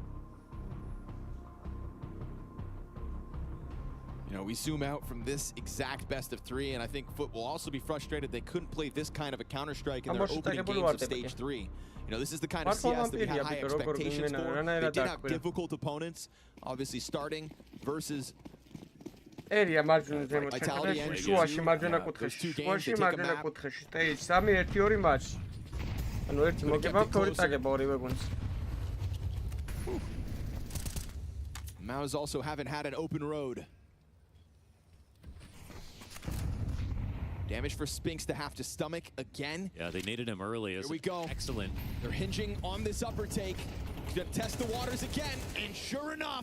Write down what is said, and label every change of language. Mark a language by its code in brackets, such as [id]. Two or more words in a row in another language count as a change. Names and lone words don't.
[en] You know, we zoom out from this exact best of 3, and I think Foot will also be frustrated they couldn't play this kind of a Counter-Strike in their opening games of Stage 3. You know, this is the kind of CS that we had high expectations for. They did have difficult opponents, obviously starting versus [ka] ერია მარჯვენა ზემოთ შუაში მარჯვენა კუთხეში შუაში მარჯვენა კუთხეში stage 3-1-2 მატჩი ანუ ერთი მოგება ორი წაგება ორივე გუნდს [en] Maus also haven't had an open road. Damage for Spinks to have to stomach again. Yeah, they needed him early. Here we go. Excellent. They're hinging on this upper take. Gonna test the waters again, and sure enough.